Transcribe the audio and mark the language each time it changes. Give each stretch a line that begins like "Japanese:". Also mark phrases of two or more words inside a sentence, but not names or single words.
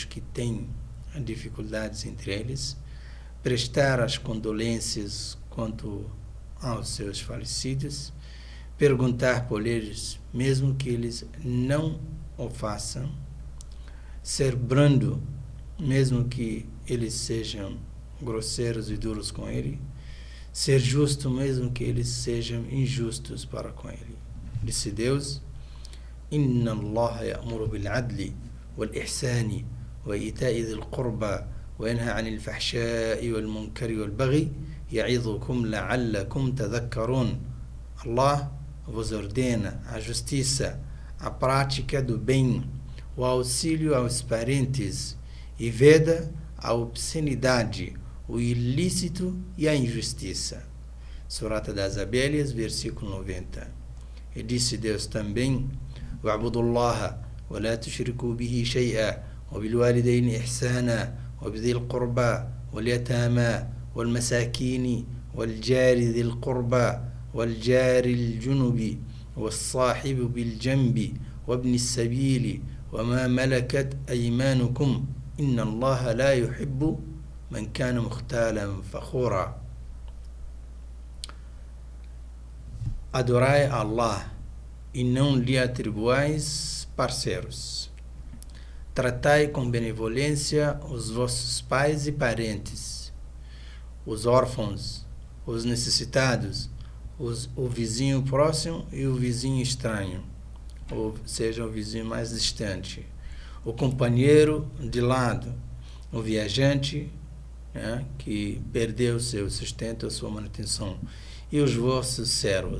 Portuguese: que têm dificuldades entre eles, prestar as condolências quanto aos seus falecidos, perguntar por eles, mesmo que eles não o façam, ser brando, mesmo que eles sejam grosseiros e duros com ele, ser justo, mesmo que eles sejam injustos para com ele. Disse Deus:
Arabic: إن الله يأمر بالعدل والإحسان وإيتاء ذي القربى وينهى عن الفحشاء والمنكر والبغي يعظكم لعلكم تذكرون.
Portuguese: Allah vos ordena a justiça, a prática do bem, o auxílio aos parentes e veda a obscenidade, o ilícito e a injustiça. Surata das Abelhas, versículo 90. E disse Deus também:
Arabic: وَاعْبُدُوا اللَّهَ وَلَا تُشْرِكُوا بِهِ شَيْئًا وَبِالْوَالِدَيْنِ إِحْسَانًا وَبِذِي الْقُرْبَى وَالْيَتَامَى وَالْمَسَاكِينِ وَالْجَارِ ذِي الْقُرْبَى وَالْجَارِ الْجُنُبِ وَالصَّاحِبِ بِالْجَنبِ وَابْنِ السَّبِيلِ وَمَا مَلَكَتْ أَيْمَانُكُمْ إِنَّ اللَّهَ لَا يُحِبُّ من كان مختالا فخورا.
Portuguese: Adorai a Allah e não lhe atribuais parceiros. Tratai com benevolência os vossos pais e parentes, os órfãos, os necessitados, o vizinho próximo e o vizinho estranho, ou seja, o vizinho mais distante, o companheiro de lado, o viajante, né, que perdeu seu sustento, a sua manutenção, e os vossos servos.